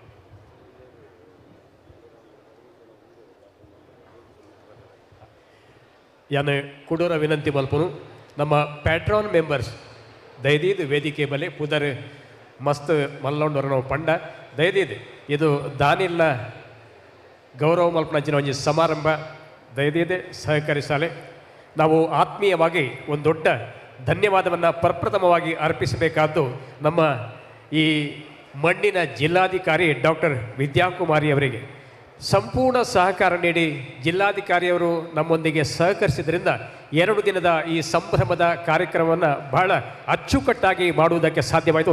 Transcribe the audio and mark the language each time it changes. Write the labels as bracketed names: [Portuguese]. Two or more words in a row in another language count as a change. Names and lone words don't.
[Tulu] ಯಾನು ಕುಡೂರ ವಿನಂತಿ ಮಲ್ಪನು ನಮ್ಮ [English] patron members [Tulu] ದಯದೀದು ವೇದಿಕೆ ಬಲೆ ಪುದರ್ ಮಸ್ತ್ ಮಲ್ಲೊಂಡವರು ನಾವು ಪಂಡ ದಯದೀದು ಇದು ದಾನಿಲ್ಲ ಗೌರವ ಮಲ್ಪನಂಚಿನ ಒಂದು ಸಮಾರಂಭ ದಯದೀದೆ ಸಹಕರಿಸಾಲೆ [Kannada] ನಾವು ಆತ್ಮೀಯವಾಗಿ ಒಂದು ದೊಡ್ಡ ಧನ್ಯವಾದವನ್ನು ಪ್ರಪ್ರಥಮವಾಗಿ ಅರ್ಪಿಸಬೇಕಾದ್ದು ನಮ್ಮ ಈ ಮಣ್ಣಿನ ಜಿಲ್ಲಾಧಿಕಾರಿ ಡಾಕ್ಟರ್ ವಿದ್ಯಾಕುಮಾರಿ ಅವರಿಗೆ. ಸಂಪೂರ್ಣ ಸಹಕಾರ ನೀಡಿ ಜಿಲ್ಲಾಧಿಕಾರಿಯವರು ನಮ್ಮೊಂದಿಗೆ ಸಹಕರಿಸಿದ್ರಿಂದ 2 ದಿನದ ಈ ಸಂಭ್ರಮದ ಕಾರ್ಯಕ್ರಮವನ್ನು ಬಹಳ ಅಚ್ಚುಕಟ್ಟಾಗಿ ಮಾಡುವುದಕ್ಕೆ ಸಾಧ್ಯವಾಯಿತು.